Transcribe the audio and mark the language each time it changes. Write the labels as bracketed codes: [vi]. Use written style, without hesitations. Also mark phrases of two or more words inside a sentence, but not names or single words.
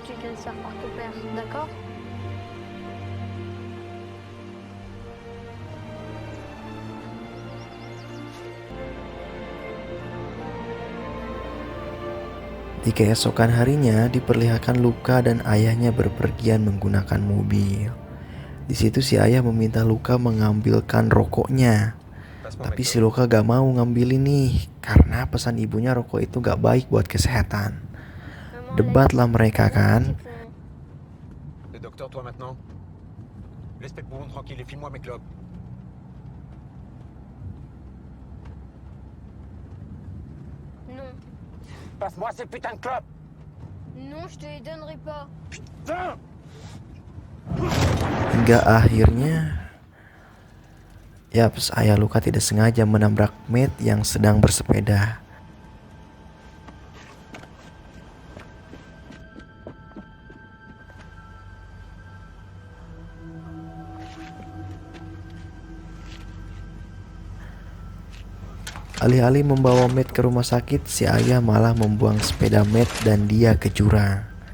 [id] Di keesokan harinya diperlihatkan Luka dan ayahnya berpergian menggunakan mobil. Di situ si ayah meminta Luka mengambilkan rokoknya. Tapi si Luka gak mau ngambil ini karena pesan ibunya rokok itu gak baik buat kesehatan. Debatlah mereka kan. [fr] Le docteur, toi maintenant. Laisse tes poumons tranquilles et file-moi mes clopes. Non. Passe-moi ces putains de clopes. Non, je te les donnerai pas. Putain! [id] Hingga akhirnya ayah Luka tidak sengaja menabrak Matt yang sedang bersepeda. Alih-alih membawa Matt ke rumah sakit, si ayah malah membuang sepeda Matt dan dia ke jurang.